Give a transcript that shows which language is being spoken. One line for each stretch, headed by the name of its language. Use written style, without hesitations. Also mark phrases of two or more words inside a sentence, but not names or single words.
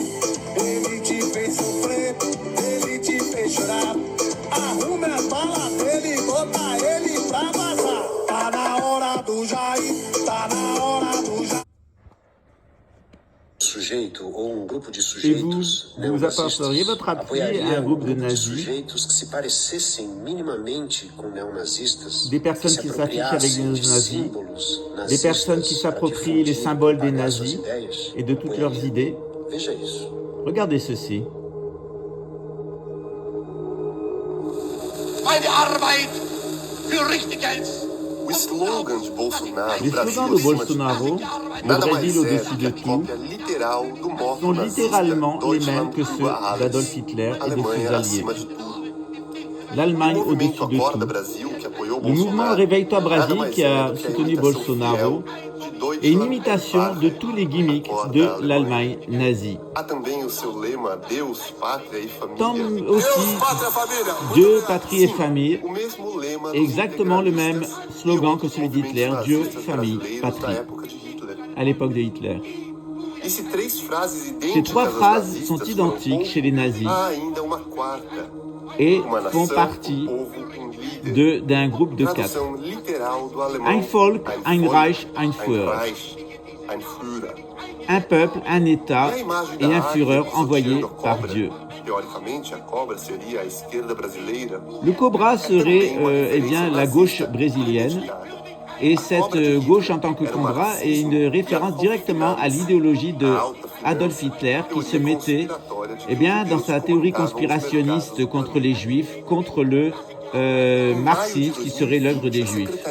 Portuguese: Ele te fez sofrer, ele te fez chorar. Arrume as balas dele e bota ele pra vazar. Tá na hora do Jair, tá na hora do Jair. Sujeito ou grupo de
French: Et
Portuguese: sujeitos
French: vous apporteriez votre appui à un groupe de nazis,
Portuguese: sujeitos que se parecessem minimamente com neonazistas,
French: des personnes qui s'affichent avec des nazis, des personnes qui s'approprient les symboles des nazis et de toutes leurs idées.
Portuguese: Veja isso.
French: Regardez ceci.
German: Eine Arbeit für richtig Geld.
Portuguese: O slogan de Bolsonaro,
French: Les slogans de Bolsonaro, le
Portuguese: nada
French: Brésil
Portuguese: mais é
French: au-dessus
Portuguese: do que
French: de
Portuguese: a
French: tout,
Portuguese: cópia literal do modo
French: sont
Portuguese: nazista
French: littéralement les mêmes
German: Deutschland
French: que ceux
German: über alles.
French: d'Adolf Hitler et de ses
Portuguese: Alemanha
French: alliés.
Portuguese: acima de tudo.
French: L'Allemagne
Portuguese: O
French: au-dessus
Portuguese: movimento
French: de
Portuguese: Acorda
French: tout.
Portuguese: Brasil, que apoiou
French: Le mouvement
Portuguese: Bolsonaro,
French: Réveille-toi nada Brasil,
Portuguese: mais
French: qui
Portuguese: é a do que a
French: soutenu
Portuguese: imitação
French: Bolsonaro,
Portuguese: fiel de
French: et
Portuguese: Deutschland
French: une imitation de tous les gimmicks de l'Allemagne nazie.
Portuguese: Há também o seu lema Deus, Pátria e
French: Tant
Portuguese: Família.
French: aussi
Portuguese: Pátria, família.
French: Dieu, patrie et famille,
Portuguese: O mesmo lema dos
French: exactement le même
Portuguese: integralistas
French: slogan
Portuguese: e
French: que celui
Portuguese: outros
French: d'Hitler,
Portuguese: movimentos
French: Dieu,
Portuguese: nazistas
French: famille,
Portuguese: brasileiros da
French: patrie,
Portuguese: época de Hitler.
French: à l'époque de Hitler.
Portuguese: E se três frases
French: Ces
Portuguese: idênticas
French: trois
Portuguese: aos
French: phrases
Portuguese: nazistas
French: sont
Portuguese: foram
French: identiques
Portuguese: pouco,
French: chez les nazis
Portuguese: há ainda uma quarta.
French: et
Portuguese: Uma
French: font
Portuguese: nação,
French: partie
Portuguese: povo, líder.
French: d'un groupe de quatre.
Portuguese: Tradução literal do alemão.
German: Ein Volk, ein Reich, ein Führer. Reich, ein Führer.
French: Un peuple, un État
Portuguese: E a imagem
French: et
Portuguese: da
French: un
Portuguese: águia
French: Führer envoyé
Portuguese: pisoteando a
French: par
Portuguese: cobra,
French: Dieu.
Portuguese: teoricamente, a cobra seria a esquerda brasileira.
French: Le cobra serait
Portuguese: Também uma referência
French: la gauche
Portuguese: nazista
French: brésilienne.
Portuguese: identitária.
French: Et cette gauche en tant que cobra est une référence directement à l'idéologie de Adolf Hitler qui se mettait dans sa théorie conspirationniste contre les juifs, contre le marxisme qui serait l'œuvre des juifs.